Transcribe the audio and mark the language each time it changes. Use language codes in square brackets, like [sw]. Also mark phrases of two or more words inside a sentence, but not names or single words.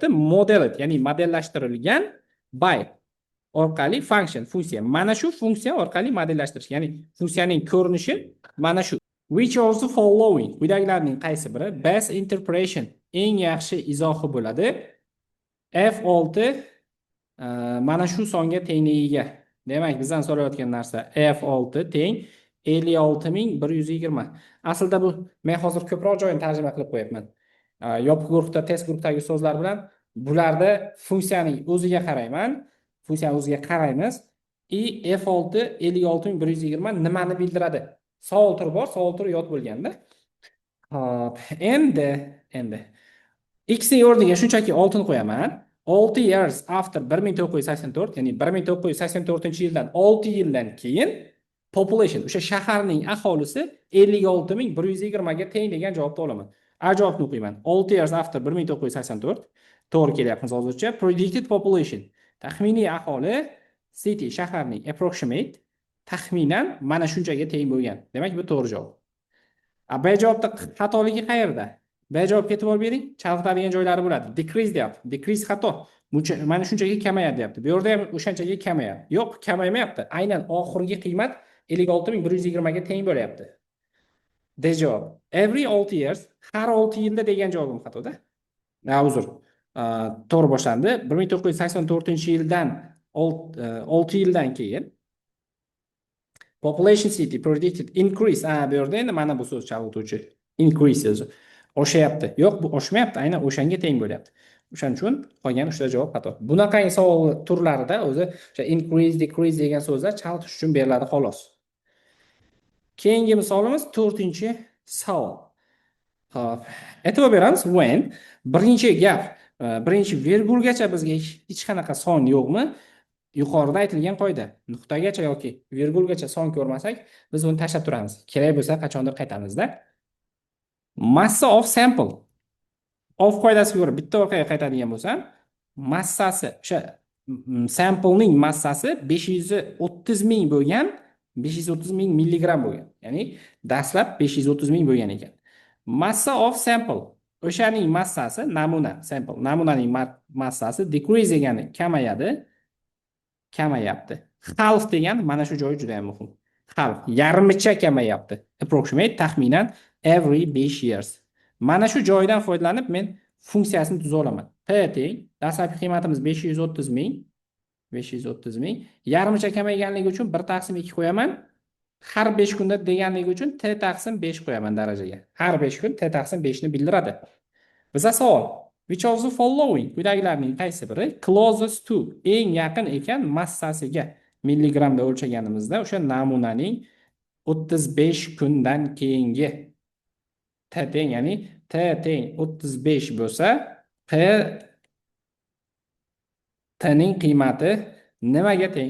[uz] Modeled, ya'ni modellashtirilgan by orqali funksiya. Mana shu funksiya orqali modellashtirish, ya'ni funksiyaning ko'rinishi mana shu. [en] Which of the following, [uz] quyidagilarning qaysi biri [en] best interpretation, [uz] eng yaxshi izohi bo'ladi? F6 mana shu songa tengligiga. Demak, bizdan so'rayotgan narsa F6 teng 56120. Aslida bu men hozir ko'proq joyini tarjima qilib qo'yapman. Yopiq guruhda, test guruhdagi so'zlar bilan bularda funksiyaning o'ziga qarayman. Funksiyani o'ziga qaraymiz. F6 56120 nimani bildiradi? Savol turi bor, savol turi yod bo'lganda. Hop, endi x ning o'rniga shunchaki 6 ni qo'yaman. [en] 6 years after 1984, [uz] ya'ni 1984-yildan 6 yildan keyin population, o'sha shaharning aholisi 56120 ga teng degan javobni olaman. A javobni o'qiyman. [en] 6 years after 1984 [uz] to'g'ri kelyapmiz hozircha. [en] Predicted population, [uz] taxminiy aholi, city shaharning, approximate taxminan mana shunchaga teng bo'lgan. Demak, bu to'g'ri javob. B javobda xatoligi qayerda? B javobga e'tibor bering. Chalg'itadigan joylari bo'ladi. Decrease deyapti. Decrease xato. Mana shunchaga kamayadi deyapti. Bu yerda ham o'shanchaga kamayadi. Yo'q, kamaymayapti. Aynan oxirgi qiymat 56120 ga teng bo'lyapti. D javob. [en] Every 6 years, [uz] har 6 yilda degan javobim xatoda. Uzr. To'g'ri boshlandi. 1984-yildan 6 yildan keyin [en] population city predicted increase. [uz] Bu yerda endi mana bu so'z chalg'ituvchi. Increase so'zi. Oshayapti. Yo'q, bu oshmayapti. Aynan o'shanga teng bo'lyapti. O'shaning uchun qolgan 3 ta javob xato. Bunaqangi savol turlarida o'zi o'sha [en] increase, decrease [uz] degan so'zlar chalg'itish uchun beriladi xolos. Keyingi misolimiz 4-savol. Xo'p, e'tibor beramiz. When birinchi gap, birinchi virgulgacha bizga hech qanaqa son yo'qmi? Yuqorida aytilgan qoida, nuqtagacha yoki virgulgacha son ko'rmasak, biz uni tashlab turamiz. Kerak bo'lsa qachondir qaytamizda. Massa [en] of sample. [uz] Of qoidasiga ko'ra bitta orqaga qaytadigan bo'lsam, massasi, o'sha samplening massasi 530 ming bo'lgan 530 ming milligram bo'lgan. Ya'ni dastlab 530 ming bo'lgan ekan. Massa [en] of sample. [uz] O'shaning massasi, namuna, sample, namunaning massasi decrease degani kamayadi, kamayapti. Half degani mana shu joyi juda ham muhim. Half, yarmicha kamayapti. Approximate, taxminan [en] every 5 years. [uz] Mana shu joydan foydalanib men funksiyasini tuza olaman. P teng, dastlabki qiymatimiz 530 ming, 530 ming, yarmicha kamayganligi uchun 1 taqsim 2 qo'yaman. Har 5 kunda deganligi uchun t taqsim 5 qo'yaman darajaga. Har 5 kun t taqsim 5 ni bildiradi. Biza savol: [en] which of the following [uz] quyidagilarning qaysi biri [en] closest to [uz] eng yaqin ekan massasiga milligramda o'lchaganimizda o'sha namunaning 35 kundan keyingi t teng, ya'ni t teng 35 bo'lsa p t ning qiymati nimaga teng?